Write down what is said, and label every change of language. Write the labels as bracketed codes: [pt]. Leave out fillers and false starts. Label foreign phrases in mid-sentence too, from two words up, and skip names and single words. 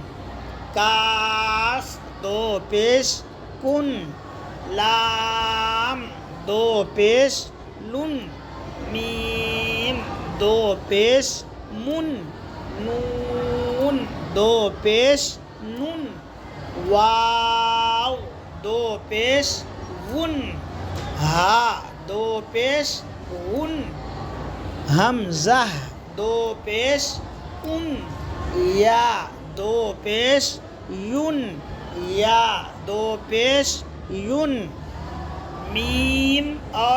[ur] کاف دو پیش کن، لام دو پیش لن، میم دو پیش من، نون دو پیش نن، واو دو پیش ون، ہا دو پیش ون، حمزہ دو پیش ان، یا دو پیش یون، یا دو پیش یون، میم اور